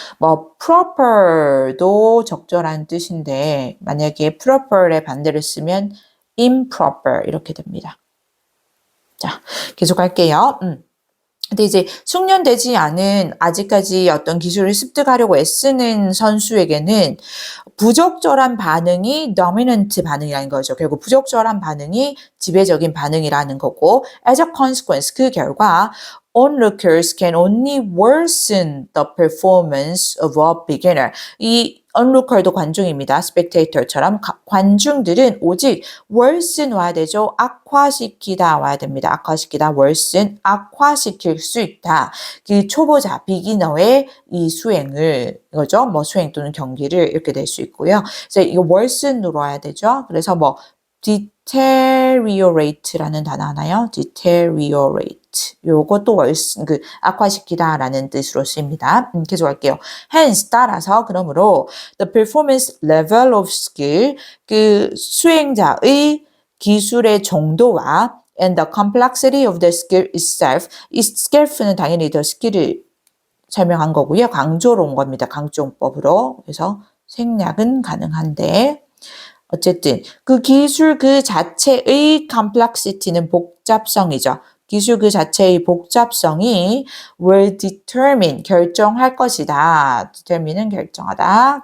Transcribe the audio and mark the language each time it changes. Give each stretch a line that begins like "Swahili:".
Korean: 뭐 proper도 적절한 뜻인데 만약에 proper의 반대를 쓰면 improper 이렇게 됩니다. 자, 계속 할게요. 근데 이제 숙련되지 않은 아직까지 어떤 기술을 습득하려고 애쓰는 선수에게는 부적절한 반응이 dominant 반응이라는 거죠. 결국 부적절한 반응이 지배적인 반응이라는 거고
English: as a consequence
Korean: 그 결과
English: onlookers can only worsen the performance of a beginner.
Korean: 이 onlooker도 관중입니다. spectator처럼 관중들은 오직 worsen 와야 되죠. 악화시키다 와야 됩니다. 악화시키다 worsen 악화시킬 수 있다. 그 초보자 beginner의 이 수행을 이거죠. 뭐 수행 또는 경기를 이렇게 낼 수 있고요. 그래서 이거 worsen으로 와야 되죠. 그래서 뭐 deteriorate라는 단어 하나요?
English: deteriorate.
Korean: 요것도 악화시키다라는 뜻으로 쓰입니다. 계속 할게요.
English: Hence,
Korean: 따라서, 그러므로,
English: the performance level of skill,
Korean: 그 수행자의 기술의 정도와
English: and the complexity of the skill itself,
Korean: 이 self는 당연히 the skill을 설명한 거고요. 강조로 온 겁니다. 강조법으로. 그래서 생략은 가능한데, 어쨌든 그 기술 그 자체의 complexity는 복잡성이죠. 기술 그 자체의 복잡성이
English: will determine
Korean: 결정할 것이다. determine은 결정하다.